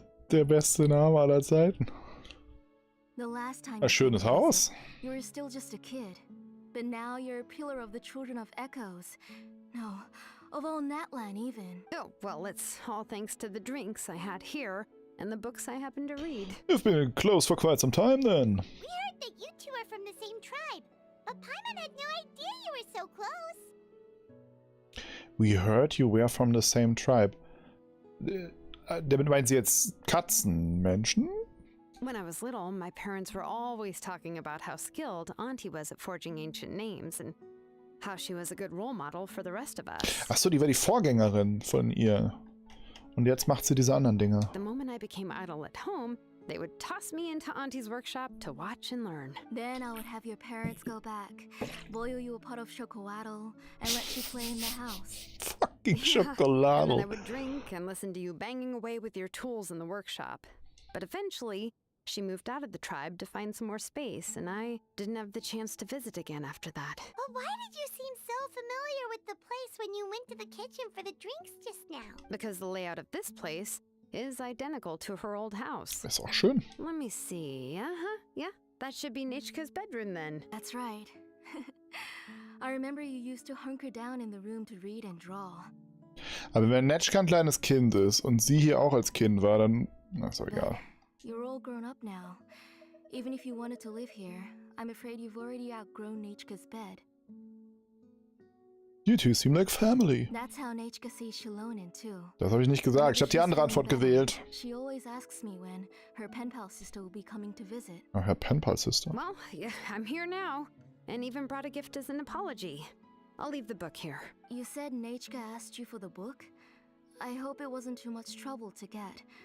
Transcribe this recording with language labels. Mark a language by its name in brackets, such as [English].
[German] Der beste Name aller Zeiten. [English] The last time [German] Ein schönes Haus. [English] you were still just a kid, but now you're a pillar of the children of Echoes. No, of all Natlan even. Oh, well, it's all thanks to the drinks I had here and the books I happen to read. You've been close for quite some time then. We heard that you two are from the same tribe, but Paimon had no idea you were so close. We heard you were from the same tribe. [German] Damit meinen Sie jetzt Katzenmenschen? [English] When I was little, my parents were always talking about how skilled Auntie was at forging ancient names and how she was a good role model for the rest of us. [German] Achso, die war die Vorgängerin von ihr. Und jetzt macht sie diese anderen Dinge. [English] The moment I became idle at home, they would toss me into Auntie's workshop to watch and learn. Then I would have your parents go back, boil you a pot of chocolatl, and let you play in the house. Fucking And then I [German] Schokolade. [English] would drink and listen to you banging away with your tools in the workshop. But eventually, she moved out of the tribe to find some more space, and I didn't have the chance to visit again after that. But why did you seem so familiar with the place when you went to the kitchen for the drinks just now? Because the layout of this place is identical to her old house. [German] Ist auch schön. [English] Let me see. Yeah, that should be Nechka's bedroom then. That's right. I remember you used to hunker down in the room to read and draw. [German] Aber wenn Netschka ein kleines Kind ist und sie hier auch als Kind war, dann... Na, ist doch egal. [English] You're all grown up now. Even if you wanted to live here, I'm afraid you've already outgrown Nechka's bed. You two seem like family. That's how Nechka sees Xilonen too. [German] Das habe ich nicht gesagt. Ich habe die andere Antwort gewählt. [English] She always asks me when her pen pal sister will be coming to visit. [German] Ach, Herr Penpal Sister. [English] Well, yeah, I'm here now, and even brought a gift as an apology. I'll leave the book here. You said Nechka asked you for the book? I hope it wasn't too much trouble to get.